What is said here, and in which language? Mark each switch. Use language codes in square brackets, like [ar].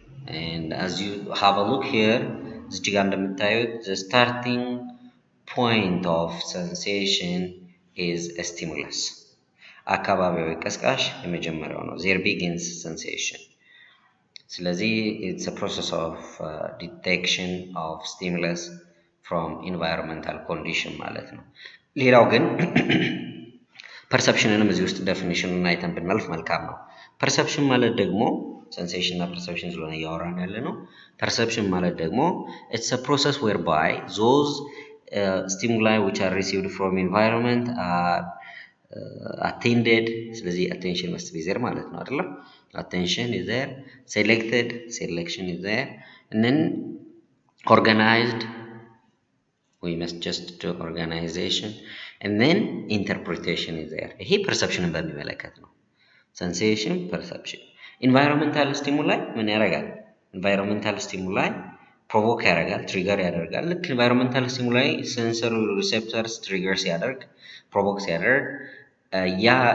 [en] And as you have a look here, the starting point of sensation is a stimulus. [am] አካባቢያዊ ቀስቃሽ የመጀመሪያው ነው። [en] There begins sensation. ስለዚህ it's a process of detection of stimulus from environmental condition ማለት ነው። [am] ሌላው ግን perceptionንም እዚህ ውስጥ definitionን አይተን ብናልፍ መልካም ነው። [en] perception ማለት ደግሞ sensation እና perception ስለሆነ እያወራን ያለ ነው። perception ማለት ደግሞ it's a process whereby those stimuli which are received from environment are attended. ስለዚህ attention must be there [am] ማለት ነው አይደል? [en] Attention is there, selection is there, and then organized, we must just do organization, and then interpretation is there. [am] ይሄ perceptionን በሚመለከት ነው። [en] sensation, perception. [am] environmental stimuli ምን ያደርጋል? environmental stimuli provoke ያደርጋል, trigger ያደርጋል። ልክ environmental stimuli sensory receptors triggers ያደርግ provoke ያደርግ ያ